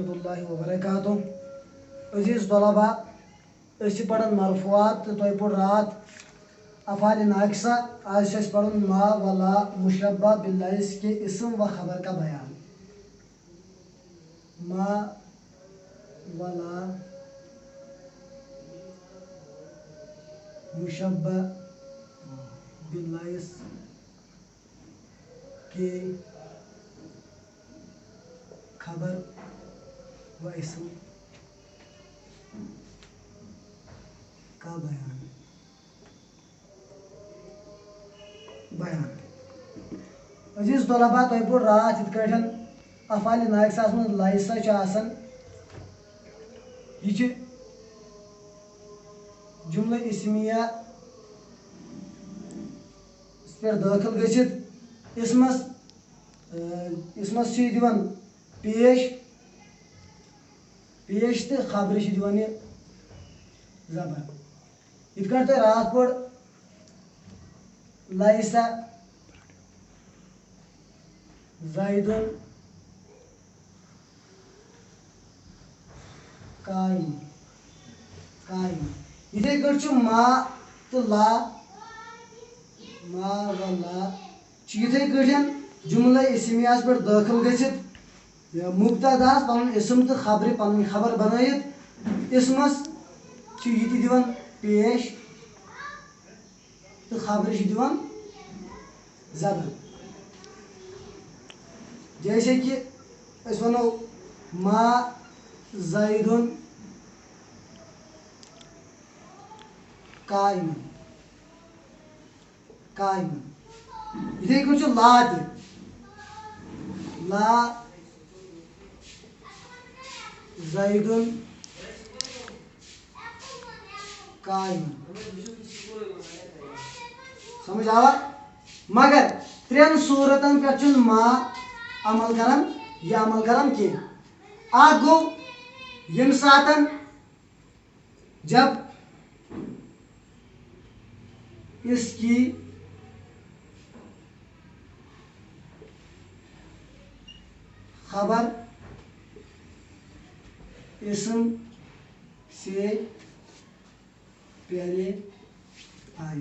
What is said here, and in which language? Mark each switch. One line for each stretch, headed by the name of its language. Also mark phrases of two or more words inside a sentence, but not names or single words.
Arabic: الله وبركاته.
Kashmiri: عزیز طلبہ أسۍ پران مرفوعات تۄہہِ پوٚر رات افعال ناقصہ آج چھِ أسۍ پران
Urdu: ما ولا مشبہ باللائس کے اسم و خبر کا بیان. ما ولا مشبہ باللائس کے خبر و اسم کا بیان.
Kashmiri: عزیز طلبہ تۄہہِ پوٚر رات یِتھ کٲٹھۍ افعال ناقصہس منٛز لایسا چھِ آسان. یہِ چھِ جملہٕ اسمیہ پٮ۪ٹھ دٲخل گٔژھِتھ اسمس چھِ یہِ دِوان پیش تہٕ خبرِ چھِ دِوان یہِ زبر. یِتھ کٲٹھۍ تۄہہِ رات پوٚر
Arabic: لایسا زیدُن قائم.
Kashmiri: یِتھے کٲٹھۍ چھُ ما تہٕ لا ما و لا چھِ یِتھے کٲٹھۍ جملہ اسمیہس پٮ۪ٹھ دٲخل گٔژھِتھ مبتداہس پنُن اسم تہٕ خبرِ پنٕنۍ خبر بنٲیِتھ اسمس چھِ یہِ تہِ دِوان پیش تہٕ خبرِ چھِ دِوان زبر.
Urdu: جیسے کہ
Kashmiri: أسۍ ونو
Arabic: ما زیدُن قائم.
Kashmiri: یِتھے کٲٹھۍ چھُ لا تہِ
Arabic: لا زیدُن قائم.
Kashmiri: سمجھ آوا؟ مگر ترٛٮ۪ن صوٗرتن پٮ۪ٹھ چھُنہٕ ما عمل کران کینٛہہ. اکھ گوٚو ییٚمہِ ساتن
Urdu: جب اس کی خبر اسم سے پہلے آئی.